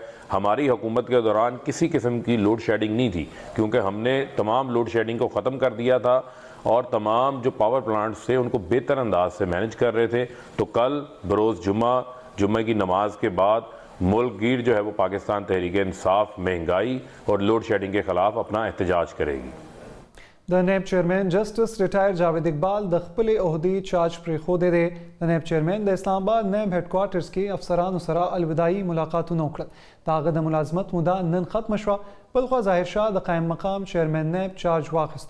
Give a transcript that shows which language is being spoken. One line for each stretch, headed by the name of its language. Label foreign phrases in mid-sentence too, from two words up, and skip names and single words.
Urdu: ہماری حکومت کے دوران کسی قسم کی
English: load shedding
Urdu: نہیں تھی کیونکہ ہم نے تمام
English: load shedding
Urdu: کو ختم کر دیا تھا اور تمام جو
English: power plants
Urdu: تھے ان کو بہتر انداز سے مینیج کر رہے تھے. تو کل بروز جمعے کی نماز کے بعد ملک گیر جو ہے وہ پاکستان تحریک انصاف مہنگائی اور
English: load shedding
Urdu: کے خلاف اپنا احتجاج کرے گی.
Pashto: د نیب چیرمن جسټس ریټایر جاوید اقبال د خپل عہدې چارج پرېښودی دی. د نیب چیرمن د اسلام آباد نیب هډ کوارټرز کې افسرانو سره الوداعي ملاقاتونه وکړل. د هغه د ملازمت موده نن ختمه شوه. بلخوا ظاهر شاه د قایم مقام چیرمن نیب چارج واخیستو.